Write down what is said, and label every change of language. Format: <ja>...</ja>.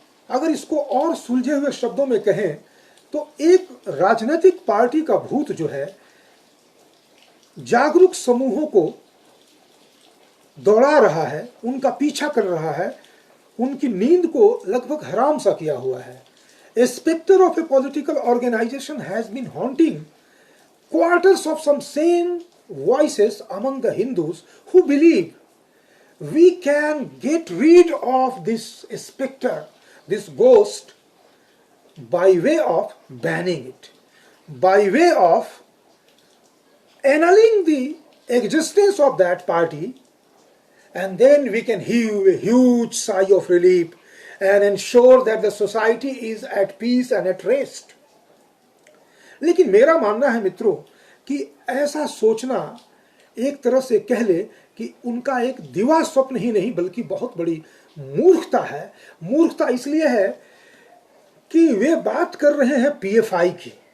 <hi>अगर इसको और सुलझे हुए शब्दों में कहें तो एक राजनीतिक पार्टी का भूत जो है जागरूक समूहों को दौड़ा रहा है, उनका पीछा कर रहा है, उनकी नींद को लगभग हराम सा किया हुआ है।</hi> <en>A specter of a political organization has been haunting quarters of some sane voices among the Hindus who believe we can get rid of this specter, this ghost, by way of banning it, by way of annulling the existence of that party, and then we can heave a huge sigh of relief and ensure that the society is at peace and at rest.</en> <hi>लेकिन मेरा मानना है मित्रों कि ऐसा सोचना एक तरह से कह ले कि उनका एक दिवा स्वप्न ही नहीं बल्कि बहुत बड़ी मूर्खता है। मूर्खता इसलिए है कि वे बात कर रहे हैं पीएफआई की।</hi>